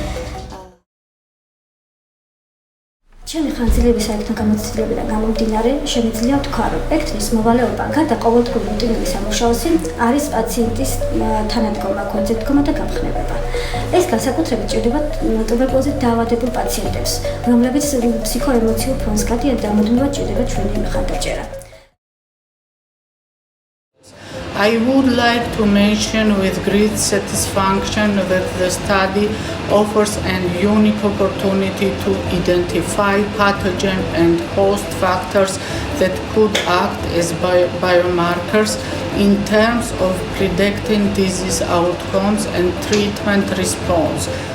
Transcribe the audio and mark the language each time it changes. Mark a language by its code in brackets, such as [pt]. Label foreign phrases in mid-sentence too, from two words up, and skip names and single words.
[ka] ჩემი ხანძრების საერთო გამოცდილებიდან გამომდინარე, შემიძლია ვთქვა, რომ ექთნის მოვალეობა გარდა ყოველდღიური რუტინული სამუშაოსი არის პაციენტის თანადგომა, კონცეპტგომა და გამხნევება. ეს განსაკუთრებით ჭირდება ტუბერკულოზით დაავადებულ პაციენტებს, რომლებიც ფსიქოემოციურ ფონს გადიან და მუდმივად ჭირდება ჩვენი მხარდაჭერა. [en] I would like to mention with great satisfaction that the study offers an unique opportunity to identify pathogen and host factors that could act as biomarkers in terms of predicting disease outcomes and treatment response.